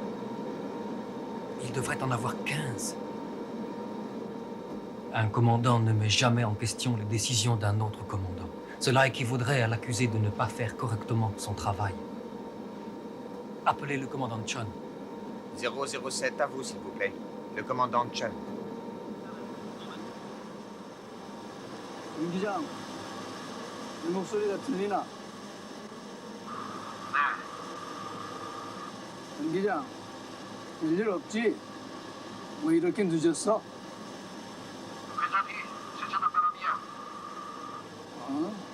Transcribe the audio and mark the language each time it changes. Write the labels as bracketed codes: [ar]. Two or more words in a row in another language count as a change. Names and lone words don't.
[fr] Il devrait en avoir 15. Un commandant ne met jamais en question les décisions d'un autre commandant. Cela équivaudrait à l'accuser de ne pas faire correctement son travail. Appelez le commandant Chun. 007, à vous, s'il vous plaît. Le commandant Chun. [ko] 윤 기장, 이 목소리가 들리나? 윤 기장, 별일 없지? 왜 이렇게 늦었어? 어?